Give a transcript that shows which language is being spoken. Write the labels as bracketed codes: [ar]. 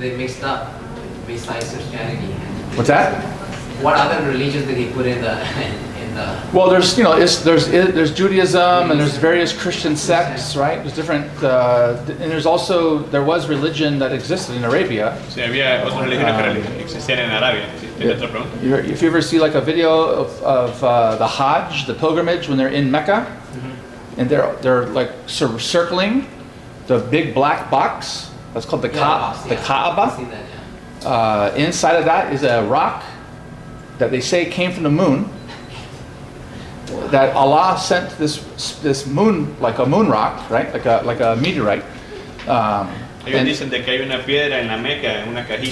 [en] they mixed up besides Christianity? What's that? What other religions did he put in the Well, there's there's Judaism and there's various Christian sects, right? There's different, and there was religion that existed in Arabia. [es] Sí, había otras religiones que existían en Arabia. Sí, ¿tiene otra pregunta? [en] If you ever see like a video of the Hajj, the pilgrimage, when they're in Mecca, and they're like circling the big black box. That's called the Kaaba. Inside of that is a rock that they say came from the moon. That Allah sent this moon, like a moon rock, right? Like a meteorite. [es] Ellos [en] And [es] dicen de que hay una piedra en la Meca, en una cajita